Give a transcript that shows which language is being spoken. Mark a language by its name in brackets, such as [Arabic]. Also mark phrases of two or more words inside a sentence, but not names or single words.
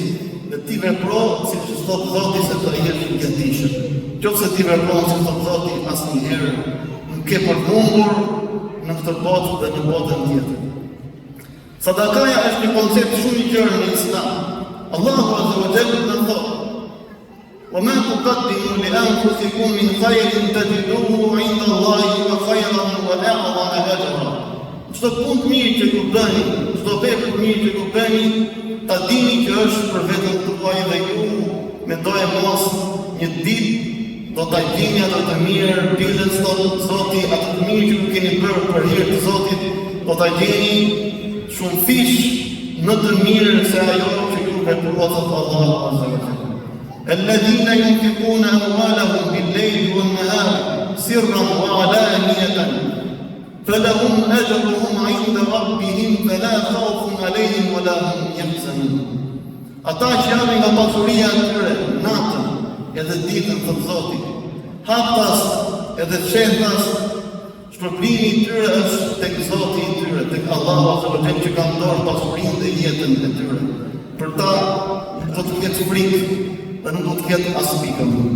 [Albanian] Dhe ti vepro siç thot Zoti se do jesh i gjithdijshëm. Qofse ti vepron siç thot Zoti, asnjëherë nuk ke përmundur në këtë botë dhe në botën tjetër. Sadakaja është një koncept shumë i gjerë në Islam. Allahu [Arabic] عز وجل [Albanian] na thotë: [Arabic] وما تقدموا لأنفسكم من خير تجدوه عند الله خيرا وأعظم أجرا. [Albanian] Çdo punë të mirë që ju bëni, çdo vepër të mirë që ju bëni, ta dini që është për veten tuaj dhe ju mendoj mos një ditë do ta gjeni ato të mirë, bilën Zoti, ato të mirë që ju keni bërë për hir të Zotit, do ta gjeni shumë fish në të mirë se ajo që ju veproni Allahu [Arabic] عز وجل. الذين ينفقون أموالهم بالليل والنهار سرا وعلانية فلهم أجرهم عند ربهم فلا خوف عليهم ولا هم يحزنون. [Albanian] Ata që janë nga pasuria e tyre natën edhe ditën të Zotit, haptas edhe fshehtas, shpërblimi i tyre është tek Zoti i tyre, tek Allahu [Arabic] عز وجل [Albanian] që ka dorë pasurinë dhe jetën e tyre. Për ta do të ketë frikë dhe nuk do të ketë as pikën.